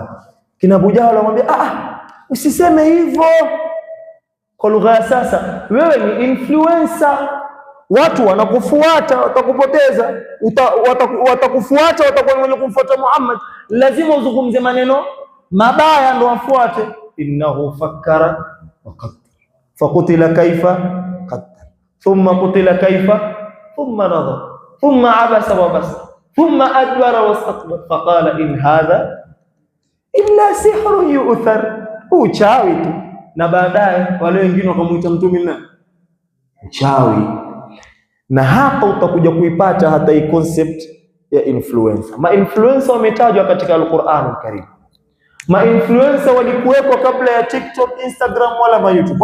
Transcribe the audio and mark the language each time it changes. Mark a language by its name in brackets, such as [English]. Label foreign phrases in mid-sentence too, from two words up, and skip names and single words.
[Swahili] Kina Abu Jahl wamwambia, usiseme hivyo. Kwa lugha ya sasa, wewe ni influencer, watu wanakufuata, watakupoteza, watakufuata, watakuwa wenye kumfuata Muhammad, lazima uzungumze maneno mabaya ndio wafuate. [Arabic] إنه فكر وقدر فقتل كيف قدر ثم قتل كيف ثم نظر ثم عبس وبسر ثم أدبر واستكبر فقال إن هذا إلا سحر يؤثر, [Swahili] uchawi tu. Na baadaye wale wengine wakamuita Mtume na uchawi. Na hapa utakuja kuipata hata hii concept ya influencer. Ma-influencer wametajwa katika Al-Qur'an Al-Karim. Ma-influencer walikuwepo kabla ya TikTok, Instagram wala YouTube.